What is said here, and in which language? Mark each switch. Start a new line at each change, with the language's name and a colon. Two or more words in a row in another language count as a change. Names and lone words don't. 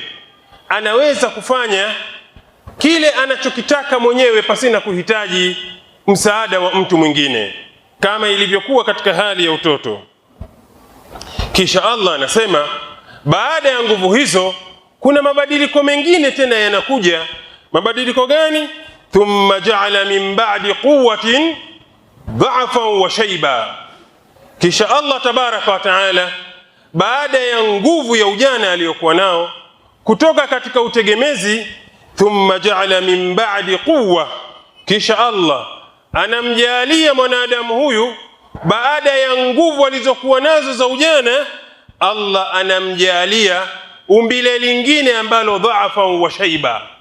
Swahili: Anaweza kufanya kile anachokitaka mwenyewe pasina kuhitaji msaada wa mtu mwingine, kama ilivyokuwa katika hali ya utoto. Kisha Allah anasema baada ya nguvu hizo kuna mabadiliko mengine tena yanakuja. Mabadiliko gani?
Arabic: ثم جعل من بعد قوة ضعفا وشيبة,
Swahili: kisha Allah
Arabic: تبارك وتعالى
Swahili: baada ya nguvu ya ujana aliyokuwa nao kutoka katika utegemezi,
Arabic: ثم جعل من بعد قوة,
Swahili: kisha Allah anamjalia mwanadamu huyu baada ya nguvu alizokuwa nazo za ujana, Allah anamjalia umbile lingine ambalo
Arabic: ضعفا وشيبة.